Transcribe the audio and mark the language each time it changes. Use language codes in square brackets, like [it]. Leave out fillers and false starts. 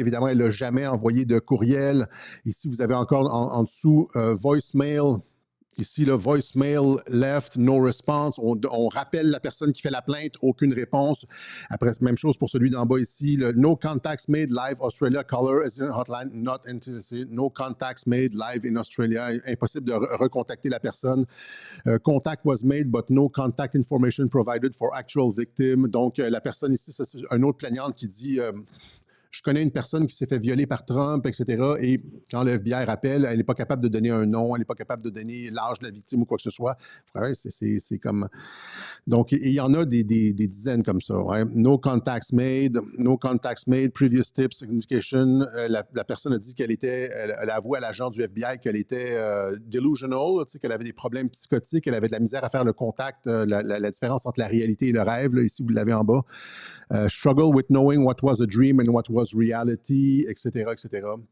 [fr] Évidemment, elle n'a jamais envoyé de courriel. Ici, vous avez encore en dessous voicemail. Ici, le [en] voicemail left, no response. [fr] On rappelle la personne qui fait la plainte, aucune réponse. Après, même chose pour celui d'en bas ici. [en] Le no contacts made live Australia caller resident hotline not interested. No contacts made live in Australia. [fr] Impossible de recontacter la personne. [en] Contact was made, but no contact information provided for actual victim. [fr] Donc, la personne ici, c'est un autre plaignante qui dit je connais une personne qui s'est fait violer par Trump, etc. Et quand le FBI rappelle, elle n'est pas capable de donner un nom, elle n'est pas capable de donner l'âge de la victime ou quoi que ce soit. Ouais, c'est comme... Donc, il y en a des dizaines comme ça. Ouais. [en] No contacts made, previous tips, indication. [fr] La personne a dit elle a avoué à l'agent du FBI qu'elle était delusional, qu'elle avait des problèmes psychotiques, elle avait de la misère à faire le contact, la différence entre la réalité et le rêve. Là, ici, vous l'avez en bas. [en] Struggle with knowing what was a dream and what was reality, etc., etc.